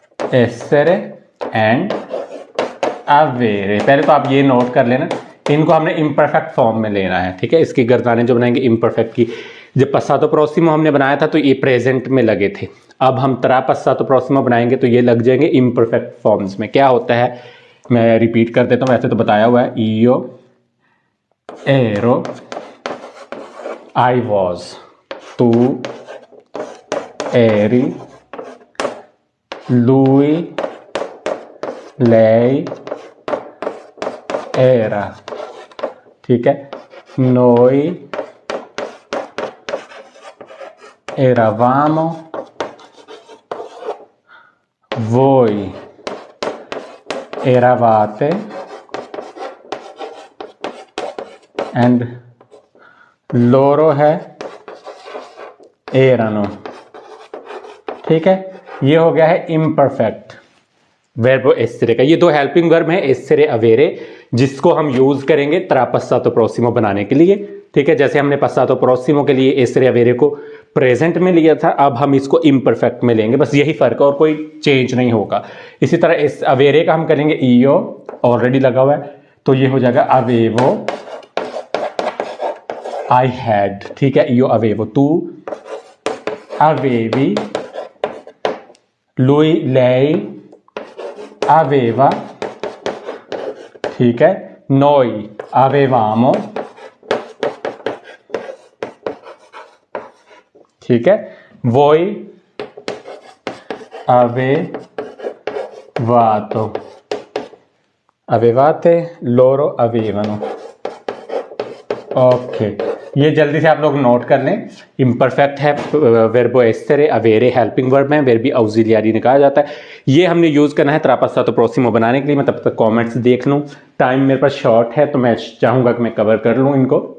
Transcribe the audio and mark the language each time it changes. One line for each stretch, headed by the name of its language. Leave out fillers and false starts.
Italian: essere एंड avere।
Hindi: पहले तो आप ये नोट कर लेना, इनको हमने इम्परफेक्ट फॉर्म में लेना है, ठीक है। इसकी गर्दानें जो बनाएंगे इम्परफेक्ट की, जब passato prossimo हमने बनाया था तो ये प्रेजेंट में लगे थे, अब हम tra passato prossimo बनाएंगे तो ये लग जाएंगे इम्परफेक्ट फॉर्म्स में। क्या होता है मैं रिपीट कर देता हूँ, वैसे तो बताया हुआ है।
Italian: io ero,
English: I was,
Italian: tu eri, lui lei era,
Hindi: ठीक है।
Italian: noi eravamo, voi eravate
Hindi: and
Italian: loro
Hindi: है
Italian: erano,
Hindi: ठीक है। ये हो गया है इम्परफेक्ट वर्ब एस्सेरे का। ये दो हेल्पिंग वर्ब है एस्सेरे अवेरे, जिसको हम यूज करेंगे tra passato prossimo बनाने के लिए, ठीक है। जैसे हमने passato prossimo के लिए एस्सेरे अवेरे को प्रेजेंट में लिया था, अब हम इसको इम्परफेक्ट में लेंगे, बस यही फर्क है और कोई चेंज नहीं होगा। इसी तरह इस अवेरे का हम करेंगे io, ऑलरेडी लगा हुआ है, तो ये हो जाएगा
Italian: avevo,
English: I had,
Hindi: ठीक है।
Italian: io avevo, tu avevi, lui lei aveva,
Hindi: ठीक है।
Italian: noi avevamo,
Hindi: ठीक है।
Italian: voi avevate, loro avevano,
Hindi: okay. ये जल्दी से आप लोग नोट कर लें। इम्परफेक्ट है वर्बो एस्सेरे अवेरे, हेल्पिंग वर्ब है, वर्बी ऑक्सिलियरी ने कहा जाता है। ये हमने यूज करना है tra passato prossimo बनाने के लिए। मैं तब तक कमेंट्स देख लूँ, टाइम मेरे पास शॉर्ट है तो मैं चाहूंगा कि मैं कवर कर लूँ इनको।